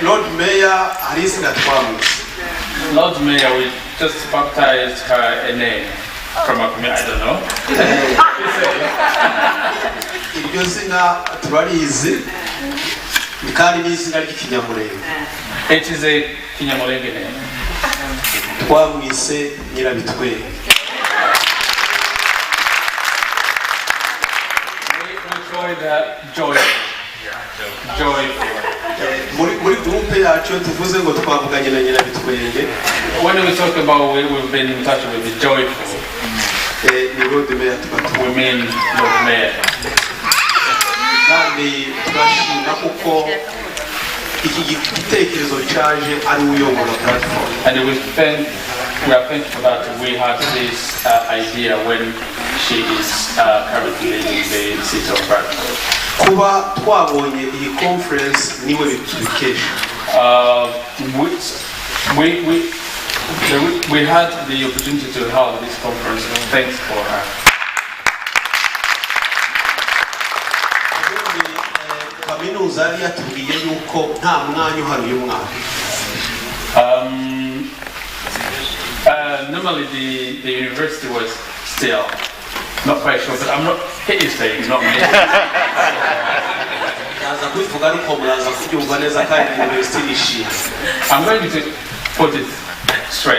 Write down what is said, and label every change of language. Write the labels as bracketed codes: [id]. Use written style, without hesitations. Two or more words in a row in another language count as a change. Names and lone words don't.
[en] Lord Mayor, Arisina Twams. Lord Mayor, we just baptized her a name from a community, I don't know. [rw] Iryo zina turarizi kandi n'izina ry'ikinyamurenge. [en] It is a Kinyamulenge name. [rw] Twamwise Nyirabitwe. Muri groupe yacu tuvuze ngo twavuganye na Nyirabitwenge. [en] When we talk about we've been in touch with the joyful, Lord Mayor, we mean Lord Mayor. [rw] Kandi turashima kuko iki gitekerezo cyaje ari uyobora Bradford. [en] And we are thankful that we had this idea when she is currently leading the city of Bradford. [rw] Kuba twabonye iyi conference niwe bitubikesha. [en] We had the opportunity to hold this conference. Thanks for her. [rw] Kaminuza yari yatubwiye yuko nta mwanya uhari uyu mwaka. [en] Normally the university was still not quite sure, but I'm not. He is saying, not me. I'm going to put it straight.